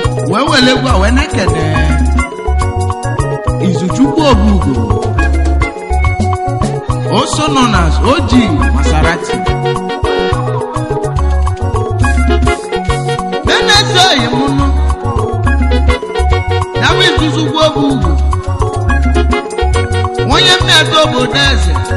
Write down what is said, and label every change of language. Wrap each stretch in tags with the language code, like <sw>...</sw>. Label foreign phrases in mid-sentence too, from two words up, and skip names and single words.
<ig>Wee were egwu a wee na-ekene Izuchukwu Obugo,</ig> <en>also known as O G Maserati.</en> <ig>Nene Zoyi Munu, ya bụ Izuchukwu Obugo, onye mmetụ obodo eze.</ig>